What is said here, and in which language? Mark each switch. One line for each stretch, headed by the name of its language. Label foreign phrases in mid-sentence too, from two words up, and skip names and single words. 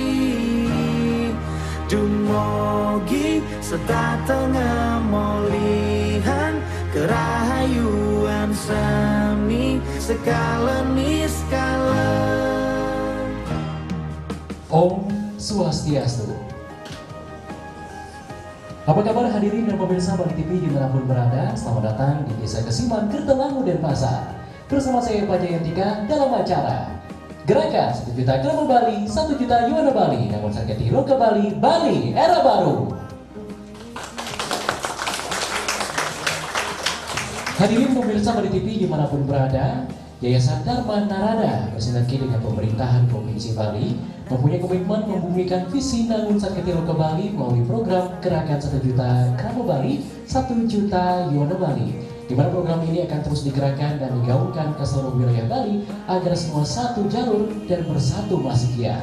Balinese: Dumogi serta tengah molihan kerahayuan seni skala niskala. Om Swastiastu.
Indonesian: Apa kabar hadirin dan pemirsa Bali TV dimanapun berada? Selamat datang di Desa Kesiman, Kertelangu, Denpasar. Bersama saya Pak Jayantika dalam acara Gerakan 1 Juta Krama Bali, 1 Juta Yuana Bali, namun sakit Loka Bali, Bali Era Baru. Hadirin pemirsa Bali TV dimanapun berada, Yayasan Dharma Narada bersinergi dengan pemerintahan Provinsi Bali mempunyai komitmen membumikan visi Nangun Saketi Loka Bali melalui program Gerakan 1 Juta Krama Bali, 1 Juta Yuana Bali, di mana program ini akan terus digerakkan dan digaungkan ke seluruh wilayah Bali agar semua satu jalur dan bersatu masih giat.